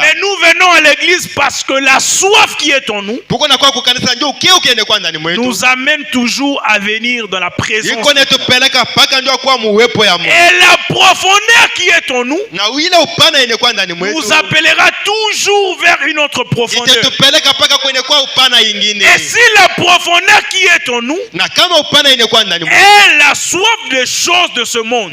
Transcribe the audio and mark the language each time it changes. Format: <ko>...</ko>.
<fr>Mais nous venons à l'église parce que la soif qui est en nous</fr> <sw>Tuko na kwa kukanisa ndio kiu kiende kwa ndani mwetu.</sw> <fr>nous amène toujours à venir dans la présence.</fr> <sw>Iko netupeleka paka ndio kwa muwepo ya Mungu.</sw> <fr>Et la profondeur qui est en nous</fr> <sw>Na ile upana ine kwa ndani mwetu</sw> <fr>nous appellera toujours vers une autre profondeur.</fr> <sw>itatupeleka paka kwenye kwa upana ingine.</sw> <fr>Et si la profondeur qui est en nous</fr> <sw>Na kama upana ine kwa ndani mwetu</sw> <fr>est la soif des choses de ce monde,</fr>